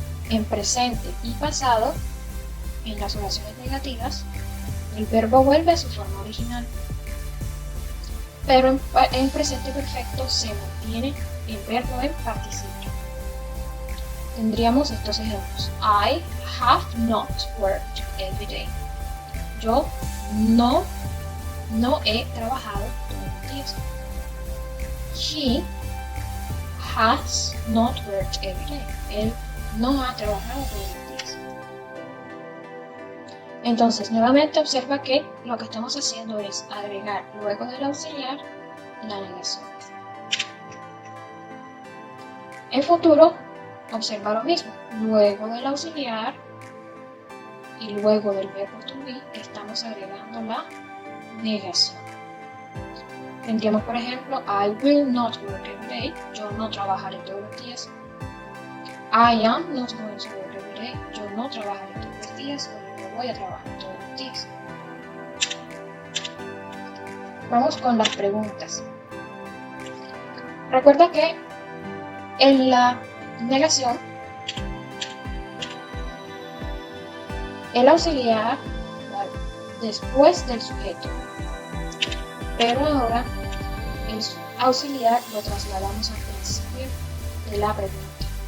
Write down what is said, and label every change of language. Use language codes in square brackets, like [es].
[es] En presente y pasado, en las oraciones negativas, el verbo vuelve a su forma original. Pero en presente perfecto se mantiene el verbo en participio. Tendríamos estos ejemplos. [en] I have not worked every day. [es] Yo no he trabajado todos los días. [en] He has not worked every day. [es] Él no ha trabajado todos los días. Entonces, nuevamente observa que lo que estamos haciendo es agregar luego del auxiliar la negación. En futuro, observa lo mismo. Luego del auxiliar y luego del verbo to be, estamos agregando la negación. Tendríamos, por ejemplo, [en] I will not work every day. [es] Yo no trabajaré todos los días. [en] I am not going to work every day. [es] Yo no trabajaré todos los días o yo no voy a trabajar todos los días. Vamos con las preguntas. Recuerda que en la negación el auxiliar va después del sujeto, pero ahora el auxiliar lo trasladamos al principio de la pregunta.